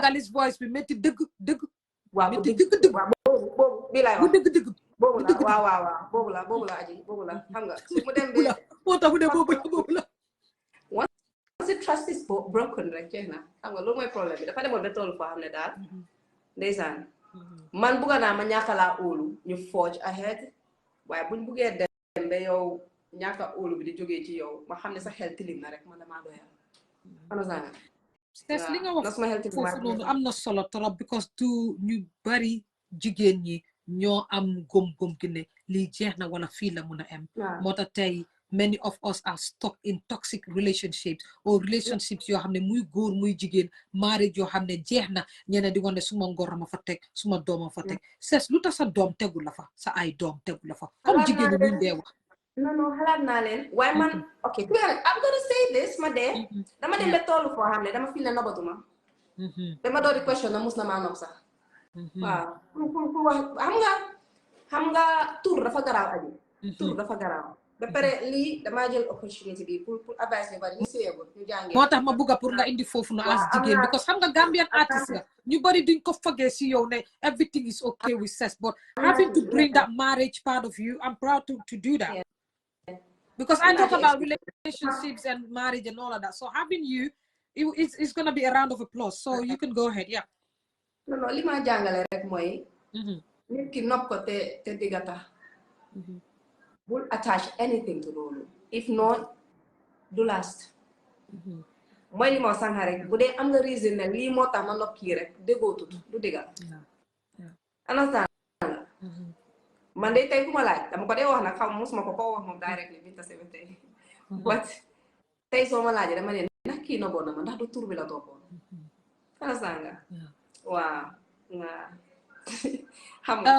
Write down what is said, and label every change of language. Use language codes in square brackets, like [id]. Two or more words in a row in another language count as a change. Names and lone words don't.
[wo] Sénégalais voice bi métti dëgg waaw métti dëgg boobu bi laay wax dëgg boobu la waaw boobu la aji boobu la xam nga su mu dem ba moo tax mu dem boobu la [en] once the trust is broken [wo] rek jeex na xam nga loolu mooy problème bi dafa demoon ba toolu foo xam ne daal ndeysaan man bugga naa ma ñàkk laa óolu ñu [en] forge ahead [wo] waaye buñ buggee dem ba yow ñàkk a óolu bi di jógee ci yow ma xam ne sa xel tilim na rek man damaa doyal understand Cess li nga wax foofu noonu am na solo trop because du ñu bari jigéen ñi ñoo am gom gi ne lii jeex na wala fii la mun a am moo tax tey [en] many of us are stuck in toxic relationships or relationships [wo] yoo xam ne muy góor muy jigéen marriage yoo xam ne jeex na ñeneen di wane suma ngor ma fa teg suma dooma fa teg Cess lu tax sa doom tegu la fa sa ay doom tegu la fa comme jigéen ñi luñ dee wax non xalaat naa leen waaye man [en] ok I'm gonna say this [wo] ma dee dama dem ba toolu foo xam ne dama fii ne nobatuma dama doon di question na mus na maa nob sax waaw pour wax xam nga tur dafa garaaw aji tur dafa garaaw ba pare lii damaa jël opportunité bi pour advice ñu bari ñu séyegul ñu jàngee moo tax ma bugga pour nga indi foofu na [en] as jigéen because [wo] xam nga [en] Gambian artist [wo] nga ñu bari duñ ko fogee si yow ne [en] everything is okay with Cess but having to bring that marriage part of you I'm proud to do that because I talk about relationships and marriage and all of that so having you it's gonna be a round of applause so you can go ahead [wo] non li ma jàngale rek mooy nit ki nopp ko te diggata bul [en] attach anything to [wo] loolu [en] if not [wo] du last mooy li ma sànq rek bu dee am nga reason ne lii moo tax ma nopp kii rek déggoo tut du diggal understand man de tey ku ma laaj dama ko dee wax nag xam musuma ko wax moom directly Binta Seven tey but tey soo ma laajee dama ne ndax kii noboon na ma ndax du tur bi la toppoon understand nga waaw xam nga